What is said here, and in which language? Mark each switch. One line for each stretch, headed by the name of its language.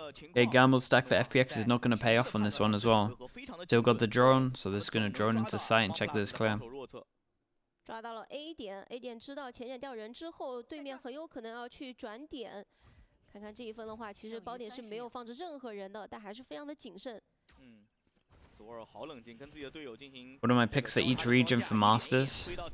English: Okay, Gamble's stack for FPX is not going to pay off on this one as well. Still got the drone, so this is going to drone into sight and check that it's clear.
Chinese: 抓到了 A 点 ，A 点知道前点掉人之后，对面很有可能要去转点。看看这一分的话，其实宝点是没有放置任何人的，但还是非常的谨慎。
English: What are my picks for each region for Masters?